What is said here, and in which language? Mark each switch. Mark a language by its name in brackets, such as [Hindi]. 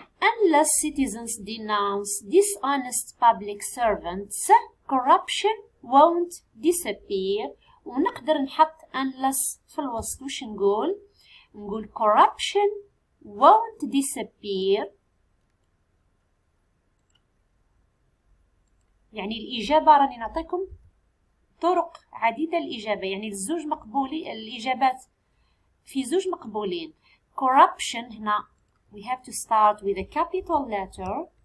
[English] Unless citizens denounce dishonest public servants, corruption won't disappear. [Arabic] ونقدر نحط unless في الوسط. وش نقول؟ نقول [English] corruption won't disappear. [Arabic] يعني الإجابة راني نعطيكم طرق عديدة الإجابة. يعني الزوج مقبولي الإجابات في زوج مقبولين. [English] corruption [Arabic] هنا [English] we have to start with a capital letter.